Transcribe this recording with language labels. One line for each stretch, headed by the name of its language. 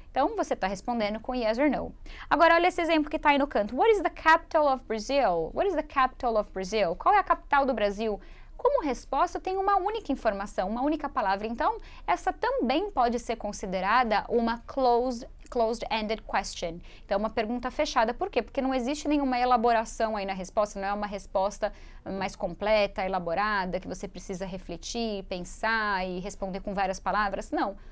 Portuguese: Então, você está respondendo com
English: yes or no.
Portuguese: Agora, olha esse exemplo que está aí no canto.
English: What is the capital of Brazil? What is the capital of Brazil?
Portuguese: Qual é a capital do Brasil? Como resposta, tem uma única informação, uma única palavra. Então, essa também pode ser considerada uma closed-ended question. Então, uma pergunta fechada. Por quê? Porque não existe nenhuma elaboração aí na resposta, não é uma resposta mais completa, elaborada, que você precisa refletir, pensar e responder com várias palavras. Não.